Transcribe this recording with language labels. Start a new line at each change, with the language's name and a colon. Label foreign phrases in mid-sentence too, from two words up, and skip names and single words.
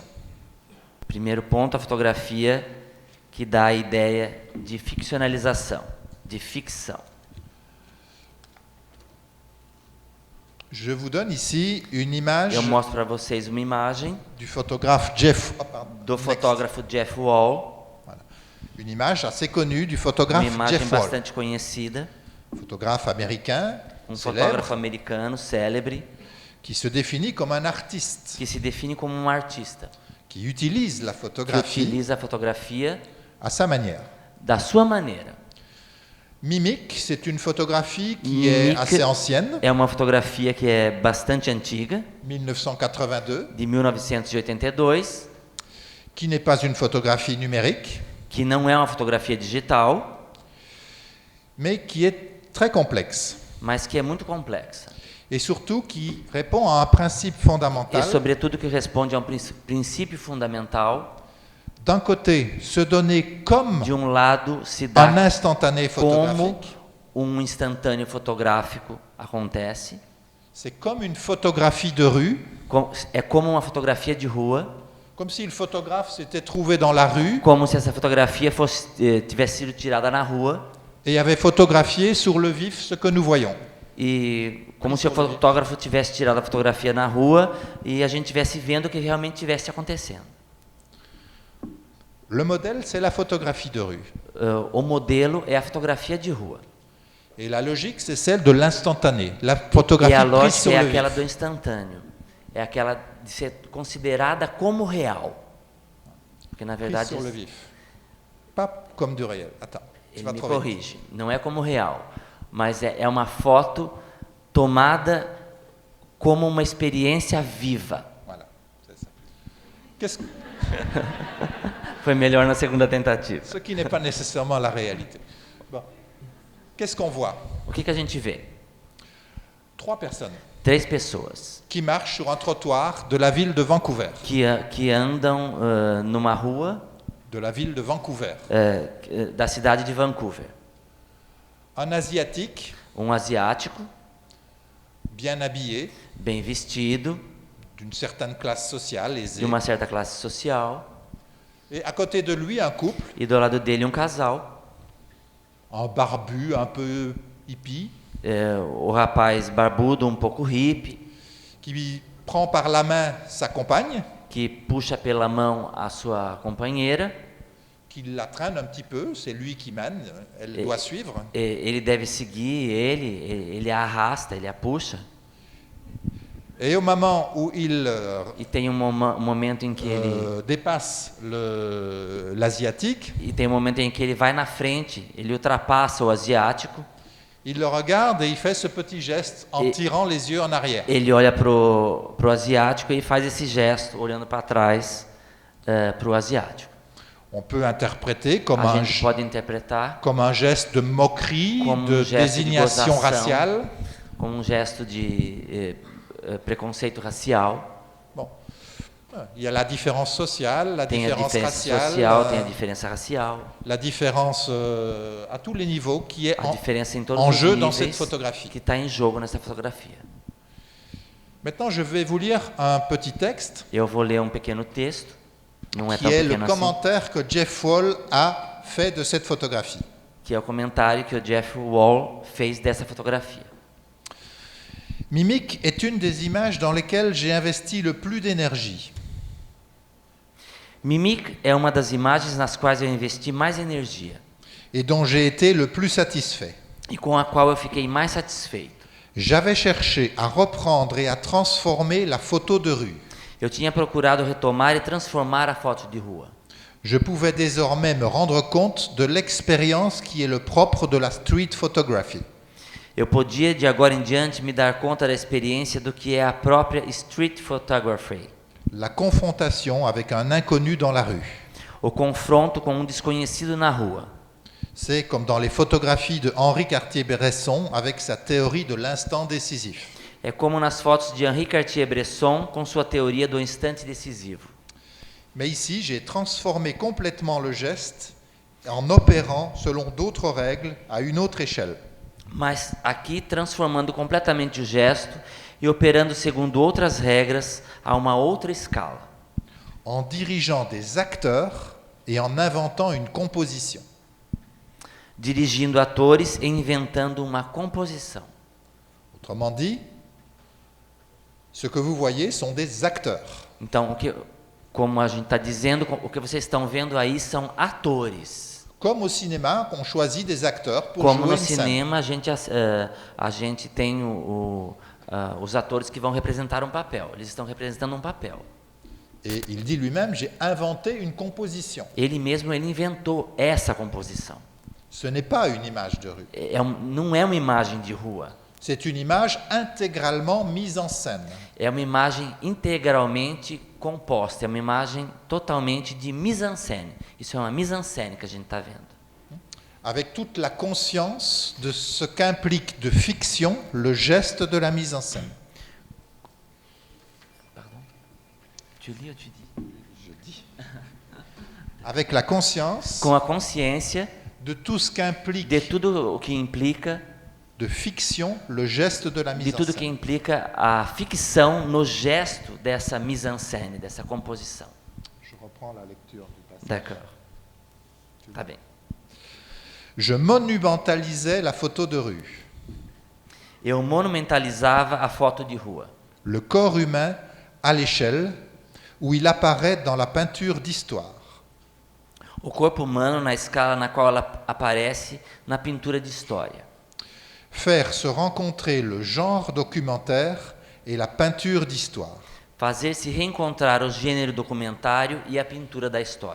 Portuguese: Primeiro ponto, a fotografia que dá a ideia de ficcionalização, de ficção.
French: Je vous donne ici une image
Portuguese: Eu mostro para vocês uma imagem
French: du photographe Jeff.
Portuguese: do fotógrafo Jeff Wall,
French: Voilà. Une image assez connue du
Portuguese: uma
French: photographe
Portuguese: imagem Jeff Wall, bastante conhecida,
French: photographe américain,
Portuguese: fotógrafo
French: célèbre,
Portuguese: americano célebre,
French: qui se définit comme un artiste,
Portuguese: que se define como um artista,
French: qui utilise la
Portuguese: que
French: photographie
Portuguese: utiliza a fotografia
French: à sa manière.
Portuguese: da sua maneira.
French: Mimic, c'est une photographie qui est Mimic assez ancienne,
Portuguese: é uma fotografia que é bastante antiga, 1982, de 1982,
French: qui n'est pas une photographie numérique,
Portuguese: que não é uma fotografia digital,
French: mais qui est très complexe.
Portuguese: mas que é muito complexa.
French: Et surtout qui répond à un principe fondamental.
Portuguese: E, sobretudo, que responde a um princípio fundamental.
French: D'un côté, se donner comme
Portuguese: De um lado, se
French: un
Portuguese: dá
French: instantané
Portuguese: como
French: photographique.
Portuguese: um instantâneo fotográfico acontece.
French: C'est comme une photographie de rue,
Portuguese: É como uma fotografia de rua,
French: comme si le photographe s'était trouvé dans la rue
Portuguese: como se essa fotografia tivesse sido tirada na rua,
French: et avait photographié sur le vif ce que nous voyons.
Portuguese: e como se o fotógrafo tivesse tirado a fotografia na rua e a gente estivesse vendo o que realmente estivesse acontecendo.
French: Le modèle, c'est la photographie de rue.
Portuguese: O modelo é a fotografia de rua.
French: Et la logique, c'est celle de l'instantané, la
Portuguese: E
French: photographie
Portuguese: a
French: prise
Portuguese: lógica
French: sur
Portuguese: é
French: le
Portuguese: aquela
French: vif.
Portuguese: do instantâneo. É aquela de ser considerada como real. Porque, na
French: Prise
Portuguese: verdade,
French: sur le vif. Pas comme du réel. Attends, tu
Portuguese: ele
French: vas
Portuguese: me
French: trop vite.
Portuguese: corrige. Não é como real, mas é uma foto tomada como uma experiência viva.
French: Voilà, c'est ça. Qu'est-ce que-
Portuguese: Foi melhor na segunda tentativa.
French: Ce qui n'est pas nécessairement la réalité. Bon. Qu'est-ce qu'on voit?
Portuguese: O que a gente vê?
French: 3 personnes
Portuguese: 3 pessoas
French: qui marchent sur un trottoir de la ville de Vancouver.
Portuguese: que andam numa rua
French: De la ville de Vancouver.
Portuguese: da cidade de Vancouver.
French: Un Asiatique,
Portuguese: Um asiático,
French: bien habillé,
Portuguese: bem vestido,
French: d'une certaine classe sociale,
Portuguese: de
French: aisée.
Portuguese: uma certa classe social,
French: Et à côté de lui, un couple,
Portuguese: e do lado dele um casal.
French: un barbu, un peu hippie,
Portuguese: O rapaz barbudo, um pouco hippie,
French: qui prend par la main sa compagne,
Portuguese: que puxa pela mão a sua companheira.
French: qui la traîne un petit peu, c'est lui qui mène, elle doit suivre.
Portuguese: Ele deve seguir ele a arrasta, ele a puxa.
French: Et au moment où il
Portuguese: E tem um momento em que ele
French: dépasse l'asiatique,
Portuguese: e tem um momento em que ele vai na frente, ele ultrapassa o asiático.
French: il le regarde et il fait ce petit geste en Et- tirant les yeux en arrière.
Portuguese: Ele olha pro asiático e faz esse gesto, olhando para trás pro asiático.
French: On peut interpréter comme
Portuguese: A
French: un,
Portuguese: gente pode interpretar
French: comme un geste de moquerie,
Portuguese: como
French: de
Portuguese: gesto de
French: désignation
Portuguese: gozação,
French: raciale.
Portuguese: como um gesto de preconceito racial.
French: Bon. Il y a la différence sociale, la
Portuguese: Tem a
French: différence
Portuguese: diferença
French: raciale,
Portuguese: social, tem a diferença racial,
French: la différence à tous les niveaux qui est
Portuguese: a diferença em todos
French: en
Portuguese: os
French: jeu dans cette
Portuguese: níveis
French: photographie.
Portuguese: que está em jogo nessa fotografia.
French: Maintenant, je vais vous lire un petit texte
Portuguese: Eu vou ler um pequeno texto, não é
French: qui
Portuguese: tão
French: est le
Portuguese: pequeno assim,
French: commentaire que Jeff Wall a fait de cette photographie.
Portuguese: que é o comentário que o Jeff Wall fez dessa fotografia.
French: Mimic est une des images dans lesquelles j'ai investi le plus d'énergie.
Portuguese: Mimic é uma das imagens nas quais eu investi mais energia
French: Et dont j'ai été le plus satisfait.
Portuguese: e com a qual eu fiquei mais satisfeito.
French: J'avais cherché à reprendre et à transformer la photo de rue.
Portuguese: Eu tinha procurado retomar e transformar a foto de rua.
French: Je pouvais désormais me rendre compte de l'expérience qui est le propre de la
English: street photography.
Portuguese: Eu podia, de agora em diante, me dar conta da experiência do que é a própria
English: street photography.
French: La confrontation avec un inconnu dans la rue.
Portuguese: O confronto com um desconhecido na rua.
French: C'est comme dans les photographies de Henri Cartier-Bresson avec sa théorie de l'instant décisif.
Portuguese: É como nas fotos de Henri Cartier-Bresson com sua teoria do instante decisivo.
French: Mais ici, j'ai transformé complètement le geste en opérant selon d'autres règles à une autre échelle.
Portuguese: Mas aqui transformando completamente o gesto e operando segundo outras regras a uma outra escala.
French: En dirigeant des acteurs et en inventant une composition.
Portuguese: Dirigindo atores e inventando uma composição.
French: Autrement dit, ce que vous voyez sont des acteurs.
Portuguese: Então, como a gente está dizendo, o que vocês estão vendo aí são atores.
French: Comme au cinéma, on choisit des acteurs pour
Portuguese: Como
French: jouer
Portuguese: no
French: une scène.
Portuguese: cinema a gente tem os atores que vão representar um papel. Eles estão representando um papel.
French: Et il dit lui-même, j'ai inventé une composition.
Portuguese: Ele mesmo inventou essa composição.
French: Ce n'est pas une image de rue.
Portuguese: Não é uma imagem de rua.
French: C'est une image intégralement mise en scène.
Portuguese: É uma imagem integralmente composta. É uma imagem totalmente de mise-en-scène. Isso é uma mise-en-scène que a gente está vendo.
French: Avec toute la conscience de ce qu'implique de fiction le geste de la mise en scène. Pardon? Tu lis ou tu dis? Je dis. Avec la conscience
Portuguese: Com a consciência
French: de tout ce qu'implique
Portuguese: de tudo o que implica,
French: de fiction le geste de la
Portuguese: de
French: mise en
Portuguese: tudo que
French: scène.
Portuguese: implica a ficção no gesto dessa mise-en-scène, dessa composição.
French: Je reprends la lecture du passage. D'accord.
Portuguese: Tá bem.
French: Je monumentalisais la photo de rue.
Portuguese: Eu monumentalizava a foto de rua.
French: Le corps humain à l'échelle où il apparaît dans la peinture d'histoire.
Portuguese: O corpo humano na escala na qual ela aparece na pintura de história.
French: Faire se rencontrer le genre documentaire et la peinture d'histoire.
Portuguese: Fazer se reencontrar o gênero documentário e a pintura da história.